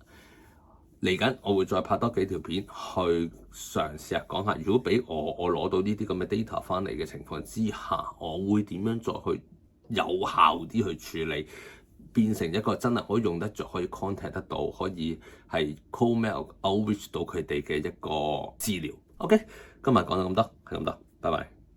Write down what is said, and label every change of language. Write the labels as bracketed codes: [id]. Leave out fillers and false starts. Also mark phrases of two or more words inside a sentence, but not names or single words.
[yue] 嚟緊我會再拍多幾條片去嘗試下講下，如果俾我攞到呢啲咁嘅 data 翻嚟嘅情況之下，我會點樣再去有效啲去處理？變成一個真係可以用得着、可以 contact 得到、可以係 [en] cold mail outreach [yue] 到佢哋嘅一個資料。OK，今日講到咁多，係咁多，拜拜。